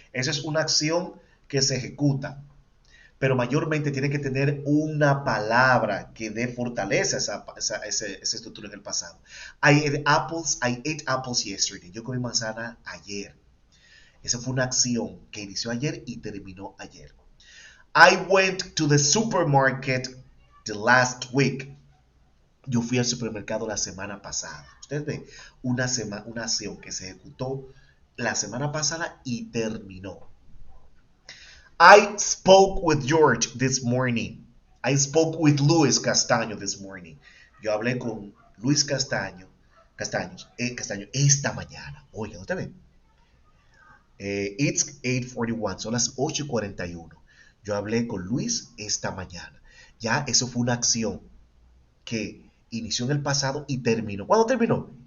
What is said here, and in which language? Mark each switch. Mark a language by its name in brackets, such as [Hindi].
[Spanish] Esa es una acción que se ejecuta. Pero mayormente tiene que tener una palabra que dé fortaleza a esa estructura en el pasado. [English] I ate apples yesterday. [Spanish] Yo comí manzana ayer. Esa fue una acción que inició ayer y terminó ayer. [English] I went to the supermarket the last week. [Spanish] Yo fui al supermercado la semana pasada. Ustedes ven, una acción que se ejecutó la semana pasada y terminó. [English] I spoke with George this morning. I spoke with Luis Castaño this morning. [Spanish] Yo hablé con Luis Castaño esta mañana. Oye, ¿no te ven? [English] It's 8:41, [Spanish] son las 8:41. Yo hablé con Luis esta mañana. Ya eso fue una acción que inició en el pasado y terminó. ¿Cuándo terminó?